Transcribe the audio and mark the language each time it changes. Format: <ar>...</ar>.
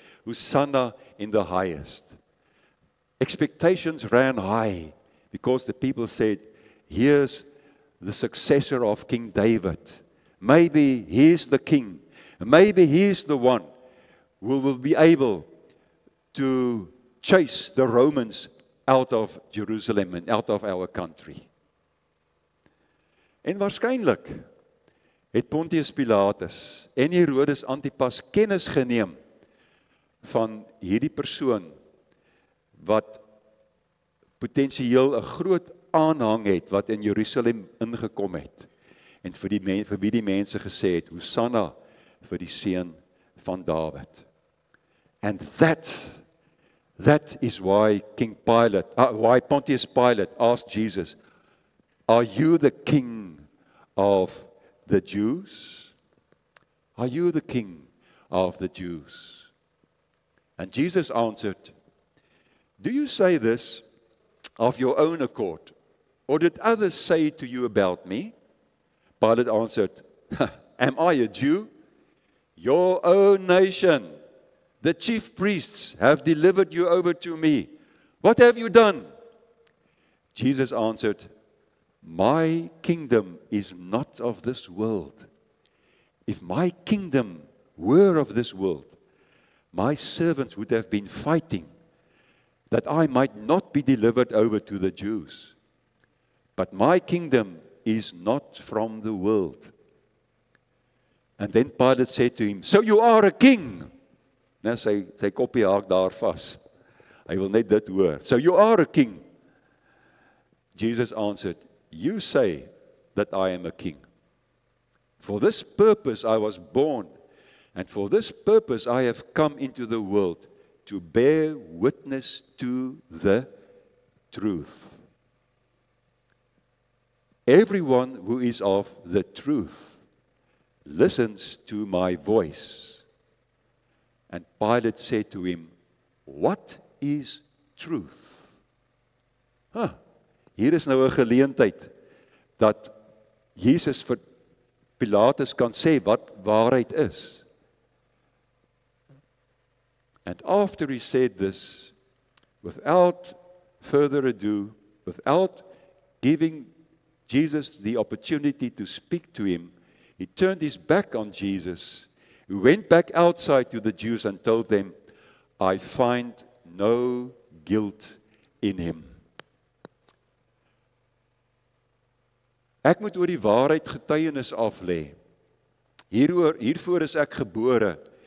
<en>Hosanna in the highest. Expectations ran high because the people said, here's the successor of King David. Maybe he's the king. Maybe he's the one who will be able to chase the Romans out of Jerusalem and out of our country.</en> <af>En waarskynlik het Pontius Pilatus en Herodes Antipas kennis geneem van hierdie persoon wat potensieel 'n groot aanhang het wat in Jerusalem ingekom het en vir die mense gesê het, Hosanna vir die seun van Dawid.</af> <en>And that is why why Pontius Pilate asked Jesus, are you the king of the Jews? Are you the king of the Jews? And Jesus answered, do you say this of your own accord, or did others say to you about me? Pilate answered, am I a Jew? Your own nation, the chief priests, have delivered you over to me. What have you done? Jesus answered, "My kingdom is not of this world. If my kingdom were of this world, my servants would have been fighting that I might not be delivered over to the Jews. But my kingdom is not from the world." And then Pilate said to him, "So you are a king."</en> <af>Nou, sy koppie haak daar vas. Hy wil net dit hoor.</af> <en>"So you are a king." Jesus answered, "You say that I am a king. For this purpose I was born, and for this purpose I have come into the world, to bear witness to the truth. Everyone who is of the truth listens to my voice." And Pilate said to him, "What is truth?"</en> <af>Hier is nou 'n geleentheid dat Jesus vir Pilatus kan sê wat waarheid is.</af> <en>And after he said this, without further ado, without giving Jesus the opportunity to speak to him, he turned his back on Jesus. He went back outside to the Jews and told them, "I find no guilt in him."</en> <af>Ek moet oor die waarheid getuienis aflê. Hiervoor is ek gebore.</af>